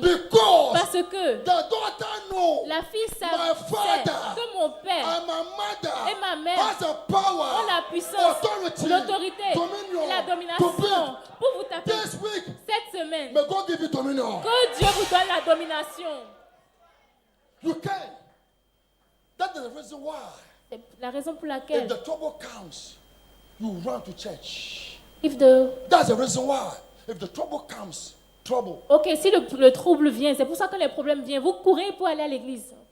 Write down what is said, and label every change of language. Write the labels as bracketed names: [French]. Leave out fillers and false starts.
[French] Parce que la fille savait que mon père et ma mère ont la puissance, l'autorité et la domination pour vous taper. Cette semaine, que Dieu vous donne la domination. [English] You can. That is the reason why. [French] C'est la raison pour laquelle. [English] If the trouble comes, you run to church. That's the reason why. If the trouble comes, trouble. [French] Ok, si le trouble vient, c'est pour ça que les problèmes viennent. Vous courez pour aller à l'église.